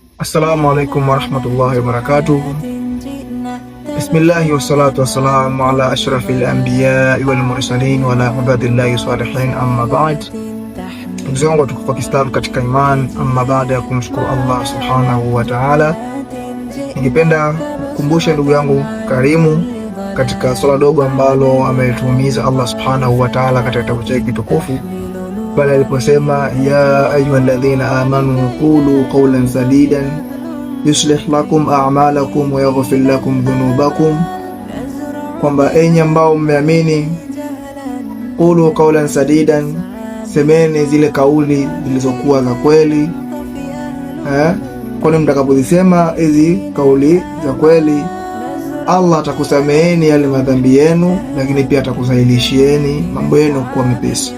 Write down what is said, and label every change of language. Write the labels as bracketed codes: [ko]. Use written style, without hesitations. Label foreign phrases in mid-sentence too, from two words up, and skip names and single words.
[ar] السلام عليكم ورحمة الله وبركاته بسم الله والصلاة والسلام على أشرف الأنبياء والمرسلين وعلى عباد الله الصالحين أما بعد. [sw] Ndugu zangu watukufu wa Kiislamu katika iman, amma baada ya kumshukuru Allah [ar] سبحانه وتعالى, [sw] ningependa kukumbusha ndugu yangu karimu katika swala dogo ambalo ametuhimiza Allah [ar] سبحانه وتعالى [sw] katika kitabu chake kitukufu pale aliposema [ar] يا أيها الذين آمنوا قولوا قولا سديدا يصلح لكم أعمالكم ويغفر لكم ذنوبكم, [sw] kwamba enyi ambao mmeamini, [ar] قولوا قولا سديدا, [sw] semeni zile kauli zilizokuwa za kweli. Kwani mtakapozisema hizi kauli za kweli, Allah atakusameheni yale madhambi yenu, lakini pia atakusahilishieni mambo yenu kuwa mepesi.